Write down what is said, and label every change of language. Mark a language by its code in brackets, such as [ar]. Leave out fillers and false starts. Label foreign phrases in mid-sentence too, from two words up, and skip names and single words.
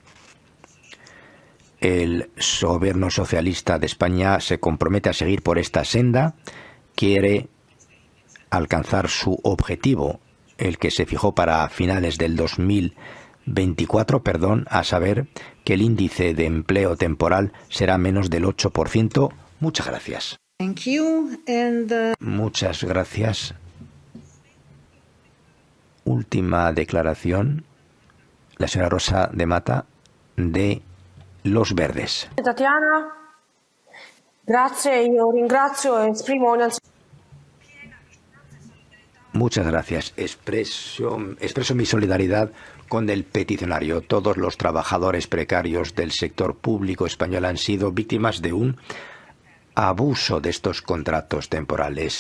[es] El gobierno socialista de España se compromete a seguir por esta senda, quiere alcanzar su objetivo, el que se fijó para finales del 2024, a saber que el índice de empleo temporal será menos del 8%. Muchas gracias. [en] Thank you. [es] Muchas gracias. Última declaración, la señora Rosa de Mata, de Los Verdes. [it] Tatiana, grazie, io ringrazio e esprimo [es] Muchas gracias. Expreso mi solidaridad con el peticionario. Todos los trabajadores precarios del sector público español han sido víctimas de un abuso de estos contratos temporales.